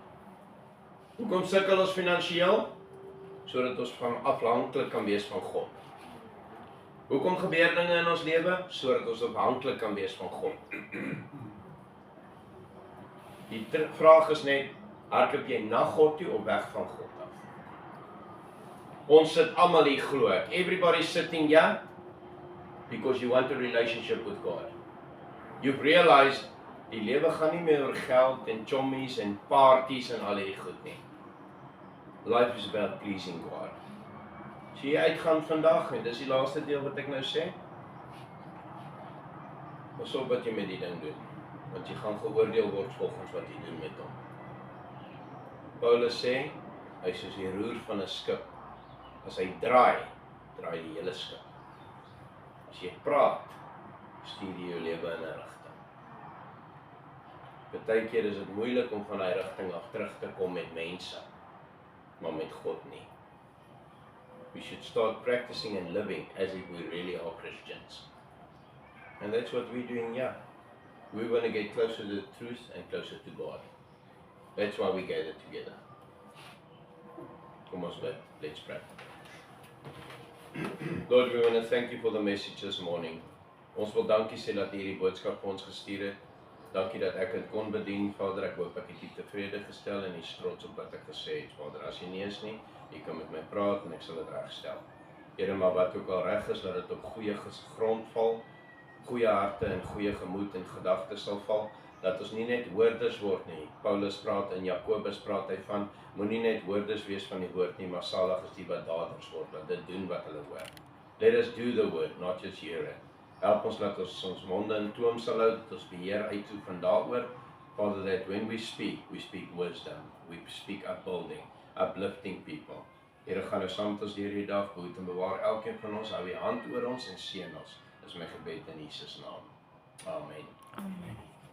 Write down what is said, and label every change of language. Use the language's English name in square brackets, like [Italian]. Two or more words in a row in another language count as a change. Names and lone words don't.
[Afrikaans] Hoekom sukkel ons finansiëel? Sodat ons afhanklik kan wees van God. Hoekom gebeur dinge in ons lewe? Sodat ons afhanklik kan wees van God. Die vraag is net, hardloop jy na God toe of weg van God af? Ons sit almal hier glo ek. [English] Everybody sitting here because you want a relationship with God. You've realized [Afrikaans] die lewe gaan nie meer oor geld en chommies en parties en al hierdie goed nie. [English] Life is about pleasing God. [Afrikaans] As jy uitgaan vandag en dis die laaste deel wat ek nou sê. Pas op wat jy met die ding doen, want jy gaan geoordeel word volgens wat jy doen met hom. Paulus sê, hy is soos die roer van 'n skip. As hy draai die hele skip. As jy praat, stuur jy jou lewe in 'n rigting. Partykeer is dit moeilik om van daai rigting af terug te kom met mense, maar met God nie. [English] We should start practicing and living as if we really are Christians. And that's what we're doing here. We want to get closer to the truth and closer to God. That's why we gather together. [Afrikaans] Kom ons bid. [English] Let's pray. Lord, we want to thank you for the message this morning. [Afrikaans] Ons wil dankie sê dat U hierdie boodskap vir ons gestuur het. Dankie dat ek dit kon bedien, Vader. Ek hoop ek het U tevrede gestel en U is trots op wat ek gesê het, Vader. As U nie is nie, U kan met my praat en ek sal dit regstel. Here, maar wat ook al reg is, dat dit op goeie grond val, goeie harte en goeie gemoed en gedagtes sal val, dat ons nie net hoorders word nie. Paulus praat en Jakobus praat hy van, moenie net hoorders wees van die woord nie, maar salig is die wat daders word, wat dit doen wat hulle hoor. [English] Let us do the word, not just hear it. [Afrikaans] Help ons dat ons monde in toom sal hou, dat ons beheer uitoefen daaroor. [English] Father, that when we speak wisdom, we speak upbuilding, uplifting people. [Afrikaans] Here, gaan nou saam met ons hierdie dag, behoed en bewaar elkeen van ons, hou U hand oor ons en seën ons. Dis my gebed in Jesus naam. Amen. Amen.